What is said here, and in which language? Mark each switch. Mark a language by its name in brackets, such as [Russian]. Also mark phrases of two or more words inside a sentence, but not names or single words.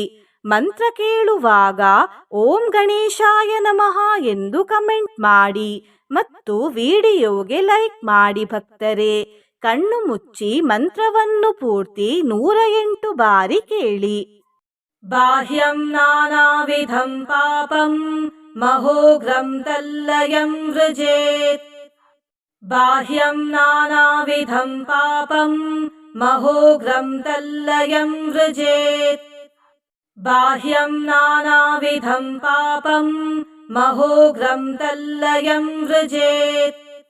[Kannada] ಮಂತ್ರ ಕೇಳುವಾಗ [Sanskrit] ಓಂ ಗಣೇಶಾಯ ನಮಃ [Kannada] ಎಂದು ಕಮೆಂಟ್ ಮಾಡಿ ಮತ್ತು ವಿಡಿಯೋಗೆ ಲೈಕ್ ಮಾಡಿ. ಭಕ್ತರೇ, ಕಣ್ಣು ಮುಚ್ಚಿ ಮಂತ್ರವನ್ನು ಪೂರ್ತಿ 108 ಬಾರಿ ಕೇಳಿ. [Sanskrit] ಬಾಹ್ಯಂ ನಾನಾವಿಧಂ ಪಾಪಂ ಮಹೋಗ್ರಂ ತಲ್ಲಯಂ ವೃಜೇತ್. ಬಾಹ್ಯಂ ನಾನಾವಿಧಂ ಪಾಪಂ ಮಹೋಗ್ರಂ ತಲ್ಲಯಂ ವೃಜೇತ್. ಬಾಹ್ಯಂ ನಾನಾವಿಧಂ ಪಾಪಂ ಮಹೋಗ್ರಂ ತಲ್ಲಯಂ ವೃಜೇತ್.